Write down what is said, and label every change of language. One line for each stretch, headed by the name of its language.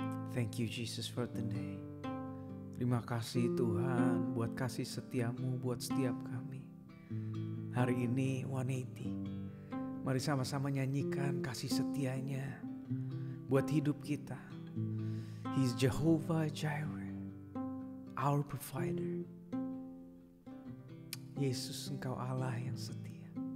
English: Thank you Jesus for today.
Indonesian: Terima kasih Tuhan buat kasih setiamu buat setiap kami. Hari ini 180, mari sama-sama nyanyikan kasih setianya buat hidup kita.
English: He's Jehovah Jireh, our provider.
Indonesian: Yesus, Engkau Allah yang setia.